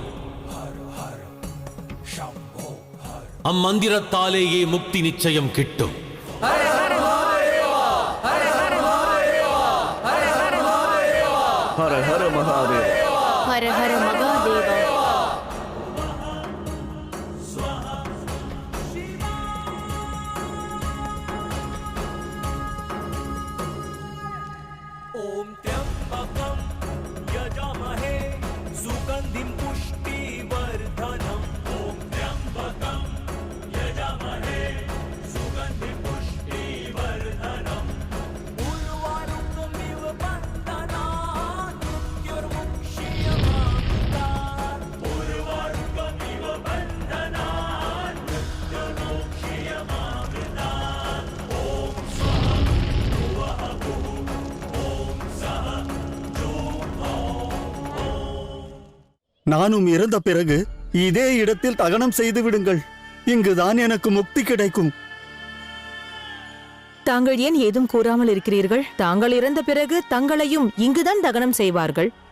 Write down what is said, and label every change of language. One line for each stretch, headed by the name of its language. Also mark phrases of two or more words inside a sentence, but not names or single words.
Tamil: அம்மந்திரத்தாலேயே முக்தி நிச்சயம் கிட்டும். ஹர ஹர மகாதேவா. ஹர ஹர மகாதேவா.
Sanskrit: ओम त्र्यंबकं यजामहे सुगंधिं पुष्टिवर्धनम्. ओम त्र्यंबकं यजामहे सुगंधिं पुष्टिवर्धनम्. उर्वारुकमिव बन्धनात् मृत्युर्मुक्षीयमामृतात्. उर्वारुकमिव बन्धनात् मृत्युर्मुक्षीयमामृतात्. ओम स्वाहा भुवः भुः.
Tamil: நானும் இறந்த பிறகு இதே இடத்தில் தகனம் செய்து விடுங்கள். இங்குதான் எனக்கு முக்தி கிடைக்கும். தாங்கள் ஏன் ஏதும் கூறாமல் இருக்கிறீர்கள்? தாங்கள் இறந்த பிறகு தங்களையும் இங்குதான் தகனம் செய்வார்கள்.